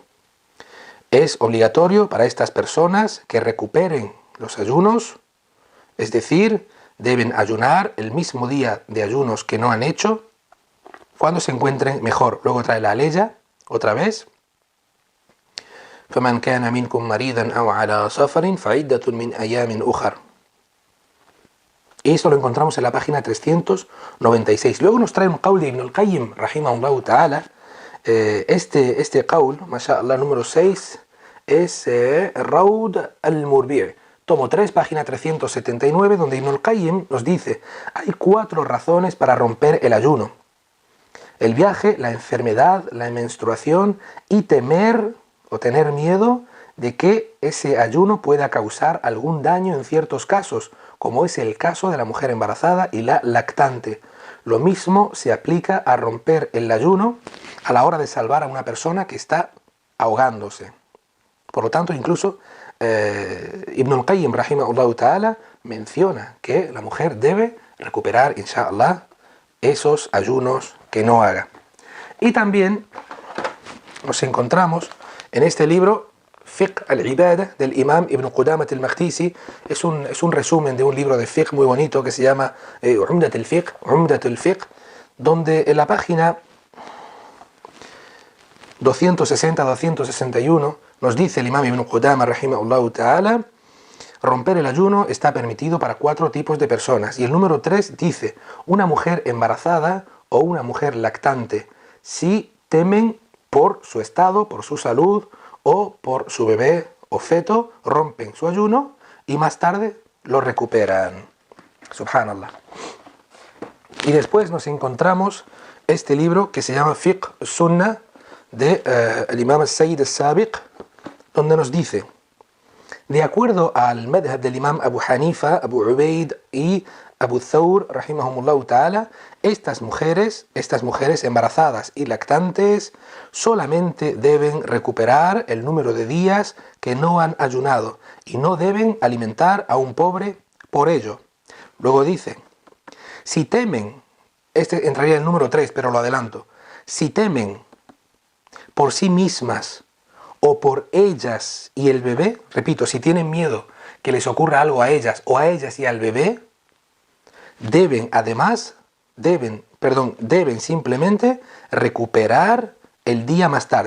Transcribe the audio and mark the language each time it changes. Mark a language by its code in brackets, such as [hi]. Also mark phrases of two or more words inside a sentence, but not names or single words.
[es] Es obligatorio para estas personas que recuperen los ayunos, es decir, deben ayunar el mismo día de ayunos que no han hecho cuando se encuentren mejor. Luego trae la ley otra vez: [ar] فَمَنْ كَانَ مِنْكُمْ مَرِيضًا أَوْ عَلَى سَفَرٍ فَعِدَّةٌ مِنْ أَيَّامٍ أُخَرَ. [es] Y eso lo encontramos en la página 396. Luego nos trae un qaul de Ibn al-Qayyim, [ar] رحمه الله تعالى. [es] Este qaul, mashallah, número 6, es Raud al-Murbi', tomo 3, página 379, donde Ibn al-Qayyim nos dice: hay 4 razones para romper el ayuno: el viaje, la enfermedad, la menstruación y temer o tener miedo de que ese ayuno pueda causar algún daño en ciertos casos, como es el caso de la mujer embarazada y la lactante. lo mismo se aplica a romper el ayuno a la hora de salvar a una persona que está ahogándose. Por lo tanto, incluso Ibn al-Qayyim, [ar] رحمه الله تعالى, [es] menciona que la mujer debe recuperar, inshallah, esos ayunos que no haga. Y también nos encontramos en este libro, Fiqh al-Ibadah, del imam Ibn Qudamat al-Maqdisi. Es un resumen de un libro de fiqh muy bonito que se llama Umdat al-Fiqh, donde en la página 260-261 nos dice el imam Ibn Qudama, [ar] رحمه الله تعالى, [es] romper el ayuno está permitido para 4 tipos de personas. Y el número 3 dice, una mujer embarazada o una mujer lactante, si temen por su estado, por su salud o por su bebé o feto, rompen su ayuno y más tarde lo recuperan. Subhanallah. Y después nos encontramos este libro que se llama Fiqh Sunnah de el imam al-Sayyid al-Sabiq, donde nos dice, de acuerdo al madhab del imam Abu Hanifa, Abu Ubaid y Abu Thawr, [ar] رحمهم الله تعالى, [es] estas mujeres embarazadas y lactantes solamente deben recuperar el número de días que no han ayunado y no deben alimentar a un pobre por ello. Luego dice, si temen, este entraría en el número 3, pero lo adelanto, si temen por sí mismas o por ellas y el bebé, repito, si tienen miedo que les ocurra algo a ellas o a ellas y al bebé, deben simplemente recuperar el día más tarde.